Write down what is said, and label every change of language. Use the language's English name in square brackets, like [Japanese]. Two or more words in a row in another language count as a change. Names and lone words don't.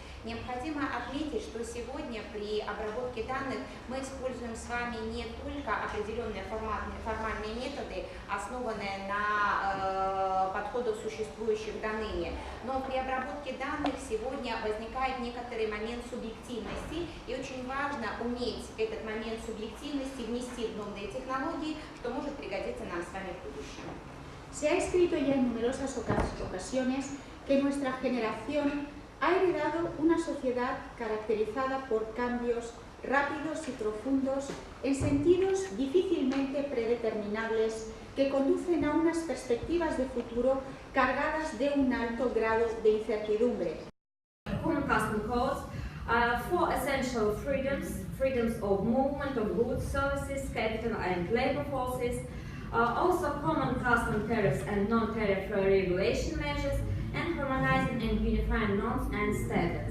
[Russian] Необходимо отметить, что сегодня при обработке данных мы используем с вами не только определенные формальные методы, основанные на подходах, существующих до ныне, но при обработке данных сегодня возникает некоторый момент субъективности, и очень важно уметь этот момент субъективности внести в новые технологии, что может пригодиться нам с вами в будущем. [Spanish] Se ha escrito ya en numerosas ocasiones que nuestra generación ha heredado una sociedad caracterizada por cambios rápidos y profundos en sentidos difícilmente predeterminables que conducen a unas perspectivas de futuro cargadas de un alto grado de incertidumbre. [English] Common custom codes for essential freedoms of movement of goods, services, capital and labor forces, also common custom tariffs and non-tariff regulation measures, and harmonizing and unifying norms and standards.